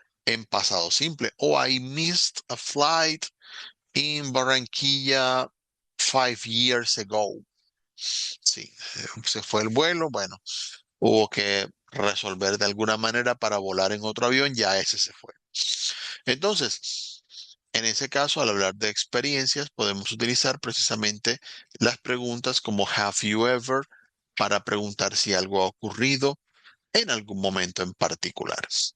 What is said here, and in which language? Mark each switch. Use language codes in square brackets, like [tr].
[es] en pasado simple. [en] O I missed a flight in Barranquilla 5 years ago. [es] Sí, se fue el vuelo, bueno, hubo que resolver de alguna manera para volar en otro avión, ya ese se fue. Entonces, en ese caso, al hablar de experiencias, podemos utilizar precisamente las preguntas como have you ever para preguntar si algo ha ocurrido en algún momento en particular.